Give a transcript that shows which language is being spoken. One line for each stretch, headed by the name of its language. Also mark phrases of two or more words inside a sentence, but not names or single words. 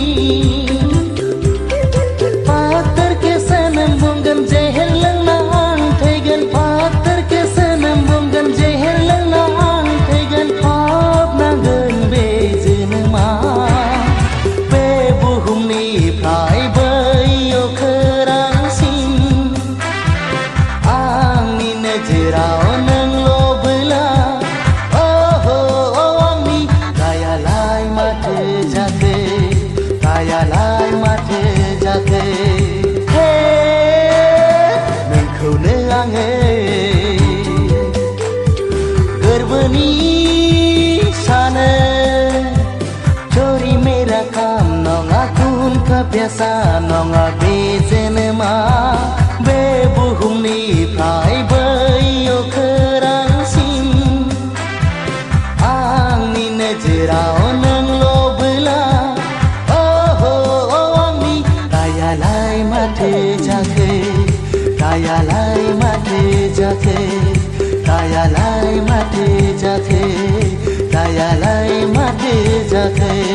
Hindi: पाथर के सनम
Bodo: बुंगोन जहर लोंना आं थैगोन
Hindi: पाथर के सनम
Bodo: बुंगोन जहर लोंना आं थैगोन फबनांगोन बे जोनोमा बुहुमनिफ्राय बैयाव खोरांसिन आंनि नोजोराव नोंल'बोला आंनि गायालाय माथो जाखो गायालाय माथो जाखो नोंखौनो आङो गोरबोनि सानो
Hindi: चोरी मेरा काम
Bodo: नङा
Hindi: खुन का प्यासा
Bodo: नङा बे जोनोमा बे बुहुमनिफ्राय बैयाव खोरांसिन आंनि नोजोराव नोंल'बोला आंनि गायालाय माथो जाखो गायालाय माथो जाखो गायालाय माथो जाखो गायालाय माथो जाखो